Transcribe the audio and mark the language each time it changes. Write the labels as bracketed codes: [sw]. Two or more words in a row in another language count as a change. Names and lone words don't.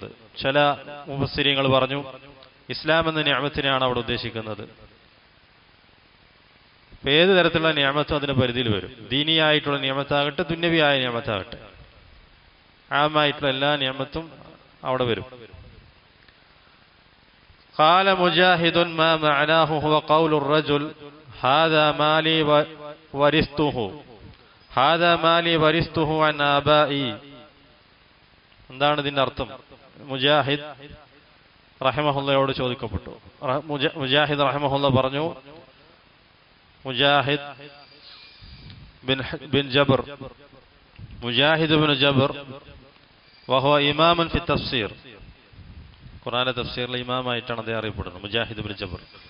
[ml] ചില മുഫസ്സിരീങ്ങൾ പറഞ്ഞു ഇസ്ലാം എന്ന നിഅമത്തിനെയാണ് അവിടെ ഉദ്ദേശിക്കുന്നത്. ഏത് തരത്തിലുള്ള നിഅമത്തും അതിന്റെ പരിധിയിൽ വരും. ദീനിയായിട്ടുള്ള നിഅമത്താകട്ടെ, ദുന്യവിയായ നിഅമത്താകട്ടെ, ആമായിട്ടുള്ള എല്ലാ നിഅമത്തും അവിടെ വരും. [ar] قال مجاهد ما معناه هو قول الرجل هذا مالي ورثته هذا مالي ورثته عن آبائي. [ml] എന്താണ് ഇതിന്റെ അർത്ഥം? മുജാഹിദ് റഹിമഹുള്ളയോട് ചോദിക്കപ്പെട്ടു. മുജാഹിദ് റഹിമഹുള്ള പറഞ്ഞു, മുജാഹിദ് ബിൻ ജബർ, മുജാഹിദ് ബിൻ ജബർ [ar] وهو إمام في تفسير, [ml] ഖുർആനിലെ തഫ്സീറിലെ ഇമാമായിട്ടാണ് അദ്ദേഹം അറിയപ്പെടുന്നത്, മുജാഹിദ് ബിൻ ജബർ.